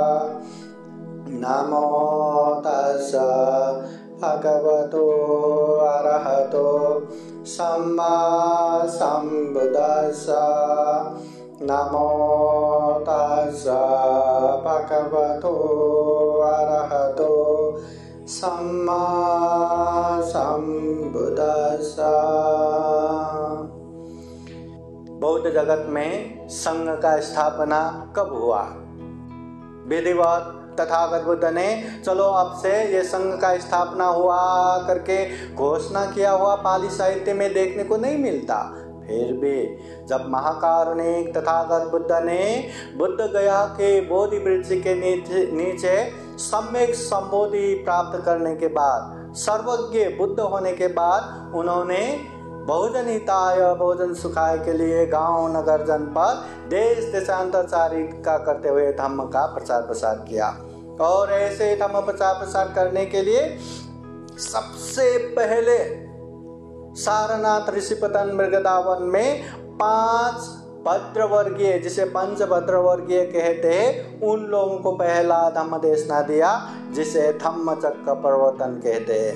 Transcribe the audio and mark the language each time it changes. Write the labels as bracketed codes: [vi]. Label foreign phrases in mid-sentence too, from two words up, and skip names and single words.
[pi] नमो तस्सा भगवतो अरहतो सम्मा सम्बुद्दस्सा। नमो तस्सा भगवतो अरहतो सम्मा सम्बुद्दस्सा। [hi] बौद्ध जगत में संघ का स्थापना कब हुआ? विधिवत तथागत बुद्ध ने चलो अब से ये संघ का स्थापना हुआ करके घोषणा किया हुआ पाली साहित्य में देखने को नहीं मिलता। फिर भी जब महाकारुणिक तथागत बुद्ध ने बुद्ध गया के बोधि वृक्ष के नीचे सम्यक संबोधि प्राप्त करने के बाद, सर्वज्ञ बुद्ध होने के बाद, उन्होंने [sa] बहुजन हिताय बहुजन सुखाय [hi] के लिए गांव नगर जनपद देश देशांतरचारी का करते हुए धम्म का प्रचार प्रसार किया। और ऐसे धम्म प्रचार प्रसार करने के लिए सबसे पहले सारनाथ ऋषिपतन मृगदावन में 5 भद्रवर्गीय, जिसे पंच भद्रवर्गीय कहते हैं, उन लोगों को पहला धम्म देशना दिया जिसे धम्मचक्र प्रवर्तन कहते हैं।